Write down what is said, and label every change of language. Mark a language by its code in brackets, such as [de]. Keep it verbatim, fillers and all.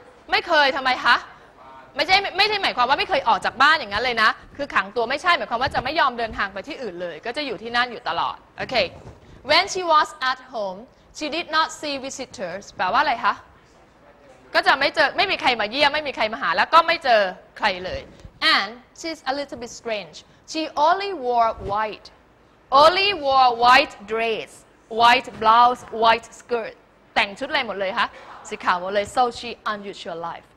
[th] ไม่เคยทำไมคะไม่ใช่ไม่ใช่หมายความว่าไม่เคยออกจากบ้านอย่างนั้นเลยนะคือขังตัวไม่ใช่หมายความว่าจะไม่ยอมเดินทางไปที่อื่นเลยก็จะอยู่ที่นั่นอยู่ตลอด Okay. [en] When she was at home, she did not see visitors. [th] แปลว่าอะไรคะก็จะไม่เจอไม่มีใครมาเยี่ยมไม่มีใครมาหาแล้วก็ไม่เจอใครเลย [en] And she's a little bit strange. She only wore white. Only wore white dress, white blouse, white skirt. [th] แต่งชุดอะไรหมดเลยคะสีขาวหมดเลย [en] So she unusual life.